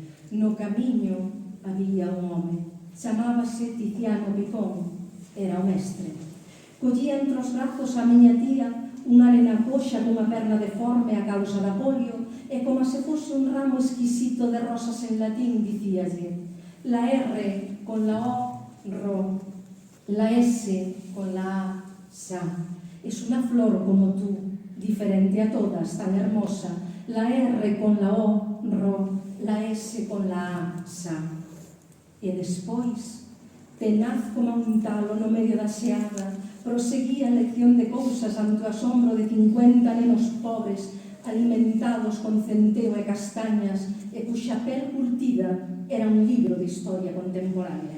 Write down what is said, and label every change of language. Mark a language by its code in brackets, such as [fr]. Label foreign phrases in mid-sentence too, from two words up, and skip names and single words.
[gl] No camiño había un home. Chamábase Tiziano Picón. Era o mestre. Collía entre os brazos a miña tía unha nena coxa cunha perna deforme a causa da polio e como se fose un ramo exquisito de rosas en latín dicíalle [es] la R con la O, ro, la S con la A, sa. Es una flor como tú, diferente a todas, tan hermosa. La R con la O, ro, la S con la A, sa. [gl] E despois, tenaz como un talo no medio da xeada, proseguía a lección de cousas ante o asombro de 50 nenos pobres alimentados con centeo e castañas e cuxa pel curtida era un libro de historia contemporánea.